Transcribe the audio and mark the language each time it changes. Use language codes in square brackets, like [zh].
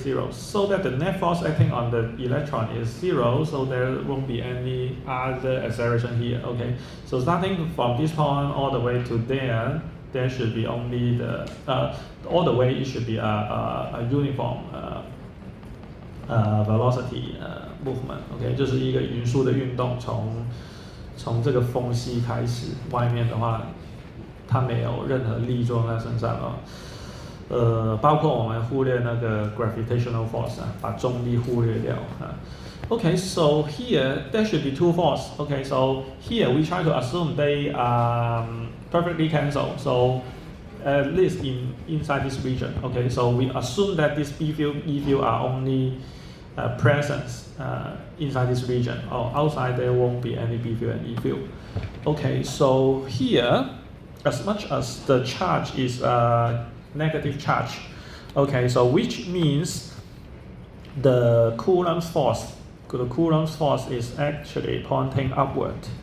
[en] So that the net force acting on the electron is zero. So there won't be any other acceleration here. Okay. So starting from this point all the way to there, there should be only the all the way it should be a uniform velocity movement. [zh] OK， 就是一个匀速的运动，从这个缝隙开始，外面的话，它没有任何力作用在身上包括我们忽略那个 gravitational force 把重力忽略掉 [en] Okay, so here there should be two forces. Okay, so here we try to assume they perfectly cancel. So at least inside this region. Okay, so we assume that this B field, E field are only present inside this region. Or outside there won't be any B field and E field. Okay, so here, as much as the charge is negative charge, okay, so which means the Coulomb's force is actually pointing upward.